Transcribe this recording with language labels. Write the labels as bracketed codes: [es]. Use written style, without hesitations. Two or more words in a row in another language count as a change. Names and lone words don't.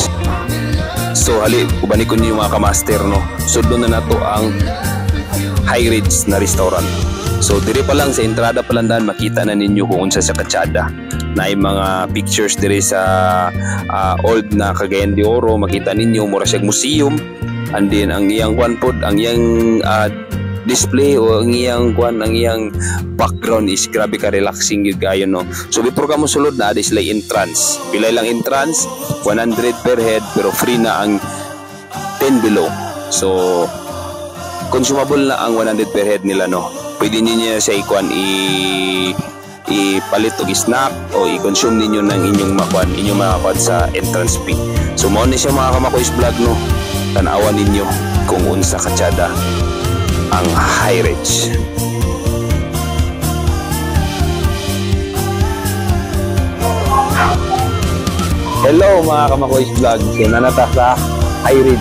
[ceb] So hali ubani ko ninyo mga kamaster, no, sudlo na nato ang High Ridge na restaurant. So diri pa lang sa entrada pa lang makita na ninyo kung unsa sa katsada. Naay mga pictures diri sa old na Cagayan de Oro, makita ninyo mura siyang museum, and then ang iyang ang iyang display o ang iyang background is grabe ka relaxing gyud kayo, no. So before ka mo sulod na sila entrance, pilay lang entrance, 100 per head, pero free na ang 10 below. So consumable na ang 100 per head nila, no. Pwede niyo siya ipalit og snack o i-consume ninyo ng inyong makuan sa entrance fee. So mo ni siya mga Kamakoys Vlog, no. Tanawan ninyo kung unsa katsada ang High Ridge. Hello mga Kamakoys Vlog, so nanata sa High Ridge.